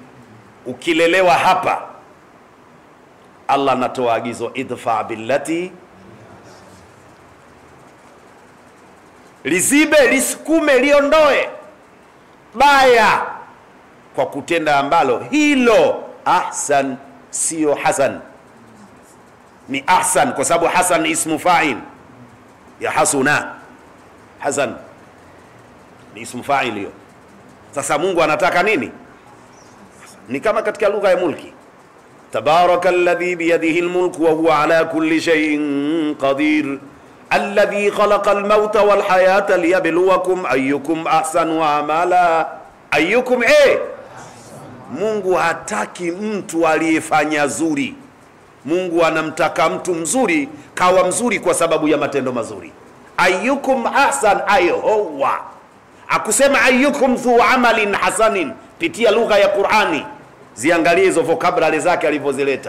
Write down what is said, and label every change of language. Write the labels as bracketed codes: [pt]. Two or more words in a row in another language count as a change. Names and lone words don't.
[sw] Ukilelewa hapa, Allah anatoa agizo [ar] ادفع بالتي, [sw] lizibe, lisukume, liondoe baya kwa kutenda ambalo hilo ahsan, sio hasan. ni ahsan, kwa sababu hasan ni [ar] اسم فاعل [sw] ya hasuna. Hasan ni [ar] اسم فاعل [sw] hiyo. Sasa Mungu anataka nini? Ni kama katika lugha ya mulki, [ar] تبارك الذي بيده الملك وهو على كل شيء قدير الذي خلق الموت والحياة ليبلوكم أيكم أحسن عملا. [sw] Ayyukum Mungu hataki mtu aliyefanya zuri. Mungu anamtaka mtu mzuri, kawa mzuri kwa sababu ya matendo mazuri. [ar] أيكم أحسن، هو. [sw] Akusema [ar] أيكم ذو عمل حسن, [sw] pitia lugha ya Qur'ani, ziangalie hizo vocabulary zake alivyozileta.